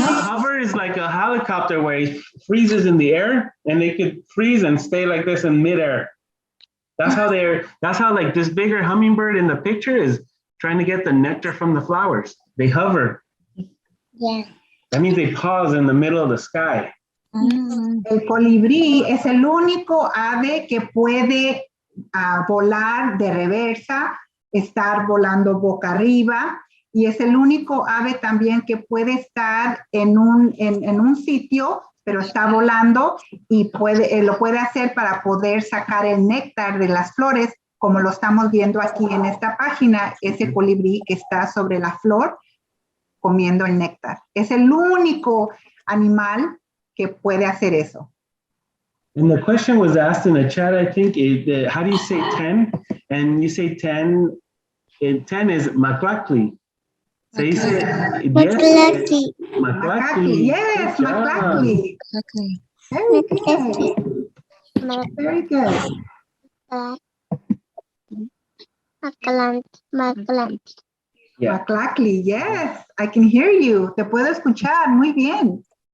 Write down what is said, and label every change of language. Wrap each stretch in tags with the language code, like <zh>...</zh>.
<en>Hover is like a helicopter where it freezes in the air, and they could freeze and stay like this in midair. That's how like this bigger hummingbird in the picture is trying to get the nectar from the flowers. They hover. Yeah. That means they pause in the middle of the sky.</en> <es>El colibrí es el único ave que puede volar de reversa, estar volando boca arriba, y es el único ave también que puede estar en un sitio, pero está volando y lo puede hacer para poder sacar el néctar de las flores, como lo estamos viendo aquí en esta página, ese colibrí que está sobre la flor comiendo el néctar. Es el único animal que puede hacer eso.</es> <en>And the question was asked in the chat, I think, how do you say 10? And you say 10, 10 is maklakli.</en> <es>Se dice 10.</es> <nah>Maklakli. Maklakli.</nah> <en>Yes, Good job.</en> <nah>maklakli.</nah> <en>Okay. Very good. Very good.</en> <nah>Maklakli.</nah> <en>Yeah. Maklakli, yes, I can hear you.</en> <es>Te puedo escuchar muy bien.</es>